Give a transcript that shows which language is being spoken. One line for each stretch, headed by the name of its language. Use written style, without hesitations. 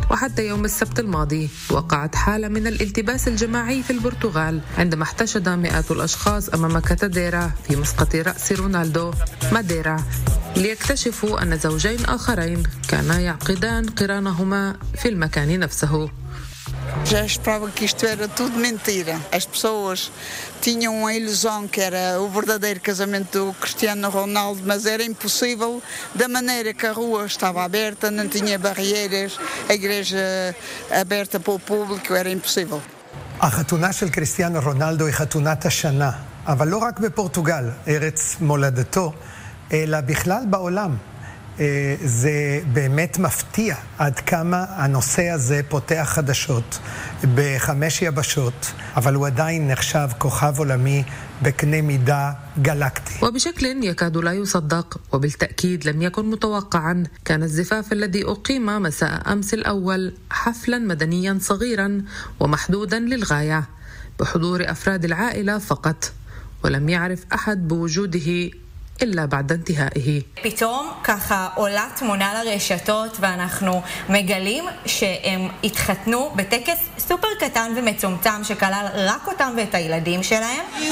Arabic: وحتى يوم السبت الماضي وقعت حالة من الالتباس الجماعي في البرتغال عندما احتشد 100 الأشخاص أمام كاتاديرا في مسقط رأس رونالدو ماديرا، ليكتشفوا أن زوجين آخرين كانا يعقدان قرانهما في المكان نفسه.
Portuguese: Já esperava que isto era tudo mentira. As pessoas tinham uma ilusão que era o verdadeiro casamento do Cristiano Ronaldo, mas era impossível da maneira que a rua estava aberta, não tinha barreiras, a igreja aberta para o público, era impossível.
Hebrew: A חתונה של Cristiano Ronaldo היא חתונת השנה, אבל לא רק בפורטוגל, ארץ מולדתו, אלא בכלל בעולם. זה באמת מפתיע עד כמה הנושא הזה פותח חדשות בחמש יבשות, אבל הוא עדיין נחשב כוכב עולמי בקנה מידה גלקטי.
Arabic: وبشكل يكاد لا يصدق وبالتأكيد لم يكن متوقعا، كان الزفاف الذي أقيم مساء أمس الأول حفلا مدنيا صغيرا ومحدودا للغاية بحضور أفراد العائلة فقط، ولم يعرف أحد بوجوده إلا بعد انتهائه.
Hebrew: פתאום ככה עולה תמונה לרשתות ואנחנו מגלים שהם התחתנו בטקס סופר קטן ומצומצם שכלל רק אותם ואת הילדים שלהם.